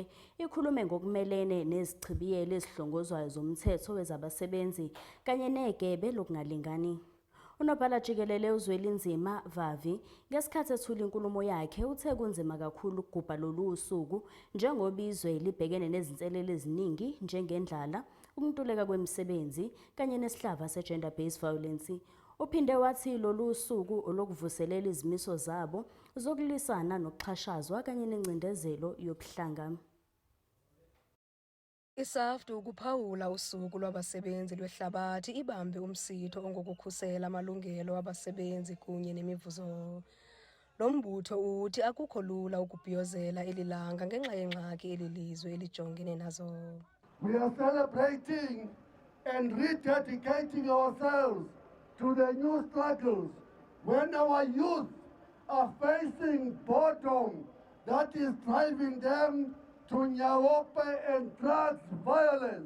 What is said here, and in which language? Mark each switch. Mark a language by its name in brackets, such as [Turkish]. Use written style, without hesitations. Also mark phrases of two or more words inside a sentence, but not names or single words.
[Zulu] Ikhulume ngokumelene nezichibiyelo ezihlongozwayo zomthetho wezabasebenzi kanye negebe lokungalingani. Unobhala Jikelele uZwelinzima Vavi ngesikhathi ethula inkulumo yakhe uthe kunzima kakhulu ukugubha lolu usuku njengoba izwe libhekene nezinselele eziningi njengendlala, ukuntuleka kwemisebenzi kanye nesihlava se- [English] gender based violence. [Zulu] Uphinde wathi lolu usuku olokuvuselela izimiso zabo zokulisana nokuxhashazwa kanye nencindezelo yobuhlanga. [Xhosa] ISAFTU ukuphawula usuku lwabasebenzi lwehlabathi ibambe umsitho ongokukhusela amalungelo wabasebenzi kunye nemivuzo. Lo mbutho uthi akukho lula ukubhiyozela elilanga ngenxa yengxaki elilizwe elijongene nazo. [English] We are celebrating and rededicating ourselves to the new struggles when our youth are facing boredom that is driving them to nyawope and drugs violence.